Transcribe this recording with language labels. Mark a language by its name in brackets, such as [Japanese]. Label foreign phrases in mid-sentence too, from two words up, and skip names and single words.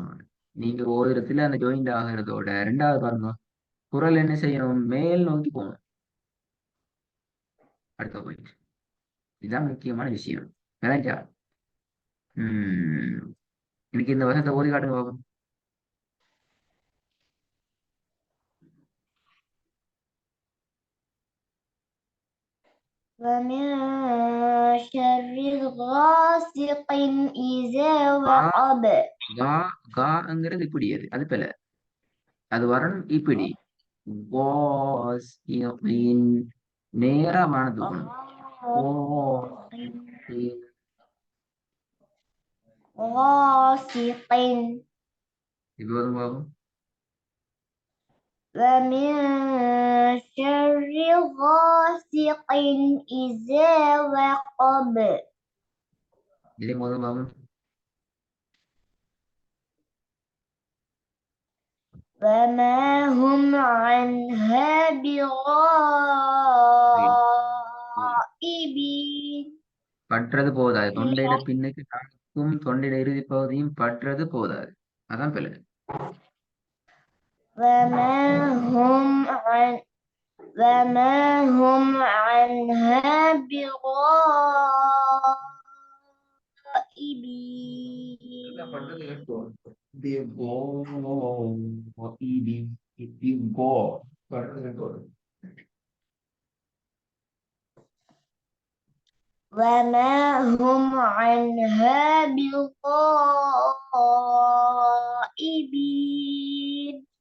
[Tamil] நீங்க ஒரு இடத்துல அந்த ஜாயிண்ட் ஆகிறதோட ரெண்டாவது பாருங்க, குரல் என்ன செய்யணும்? மேல் நோக்கி போகணும். அடுத்த பாயிண்ட், இதுதான் முக்கியமான விஷயம். கரெக்டா? உம் இன்னைக்கு இந்த வருஷத்தை ஓதி காட்டுங்க பாப்போம். [Arabic] ومن شر غاسق إذا وقب. [Tamil] கா காங்கிறது இப்படி, அது போல அது வரணும் இப்படி. வாஸ்இன், நேரா வானம் தூக்கணும். வாஸ்இன். [Arabic] غاسق. [Tamil] இது வரும் பாபு. [Arabic] ومن شر غاسق إذا وقب. [Tamil] இதே முதல் பாபு. [Arabic] وما هم عنها بغائبين. [Tamil] பற்றது போதாது, தொண்டையில பின்னுக்கு நாக்கும் தொண்டையில இறுதி பகுதியும் பற்றது போதாது, அதான் பிள்ளை. [Arabic] وما هم عن وما هم عنها بغائبين. وما هم عنها بغائبين.